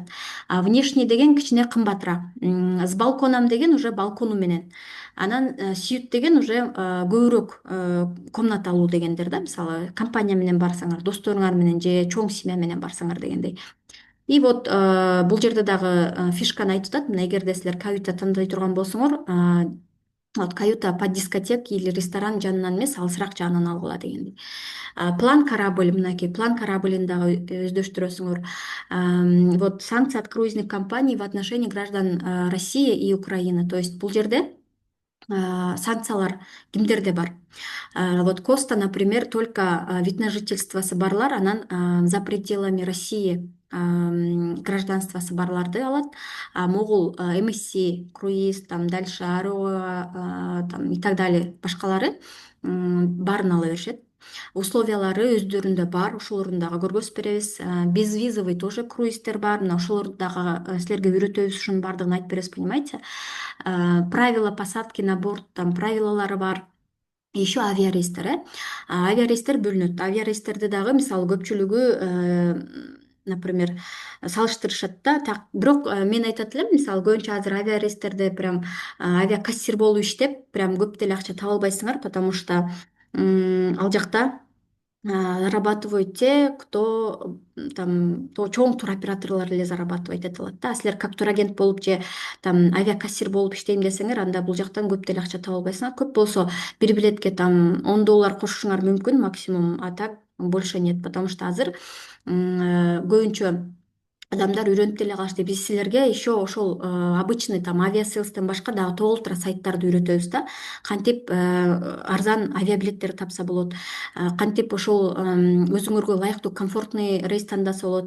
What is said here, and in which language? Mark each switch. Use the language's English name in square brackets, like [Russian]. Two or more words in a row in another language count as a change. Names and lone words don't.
[Kyrgyz] Внешний деген кичине кымбатыраак. [Russian] С балконом [Kyrgyz] деген уже балкону менен. Анан сьют деген уже көбүрөөк комната алуу дегендер да. Мисалы, компания менен барсаңар, досторуңар менен же чоң семья менен барсаңар дегендей. [Russian] И вот [Kyrgyz] бул жерде дагы фишканы айтып атат. Мына эгерде силер каюта тандой турган болсоңор, [Russian] вот каюта под дискотек или ресторан [Kyrgyz] жанынан эмес, алысыраак жагынан алгыла дегендей. [Russian] План корабль, [Kyrgyz] мынакей план кораблин дагы өздөштүрөсүңөр. [Russian] Вот санкции от круизных компаний в отношении граждан России и Украины. То есть [Kyrgyz] бул жерде санкциялар кимдерде бар? [Russian] Вот Коста, например, только вид на [Kyrgyz] жительствосы барлар, анан [Russian] за пределами России [Kyrgyz] гражданствосы барларды алат. [Russian] Могул MSC круиз, там дальше Аруа, там и так далее [Kyrgyz] башкалары баарын ала беришет. Условиялары өздөрүндө бар, ошолорун дагы көргөзүп беребиз. [Russian] Безвизовый тоже [Kyrgyz] круиздер бар, мына ошолорду дагы силерге үйрөтөбүз, ушунун баардыгын айтып беребиз, [Russian] понимаете. Правила посадки на борт, там [Kyrgyz] правилалары бар. Еще авиарейстер, авиарейстер бөлүнөт. Авиарейстерди дагы мисалы көпчүлүгү, например, салыштырышат да. Бирок мен айтат элем, мисалы көбүнчө азыр авиарейстерде прям авиакассир болуп иштеп, прям көп деле акча таба албайсыңар, [Russian] потому что [Kyrgyz] ал жакта [Russian] зарабатывают те, кто там, то [Kyrgyz] чоң туроператорлор эле зарабатывать эте алат да. Силер [Russian] как турагент [Kyrgyz] болуп же там авиакассир болуп иштейм десеңер, анда бул жактан көп деле акча таба албайсыңар. Көп болсо бир билетке там $10 кошушуңар мүмкүн максимум, [Russian] а так больше нет, потому что [Kyrgyz] азыр көбүнчө адамдар үйрөнүп деле калышты. Биз силерге еще ошол обычный там авиасейлстен башка дагы толтура сайттарды үйрөтөбүз да. Кантип арзан авиабилеттерди тапса болот, кантип ошол өзүңөргө ылайыктуу комфортный рейс тандаса болот.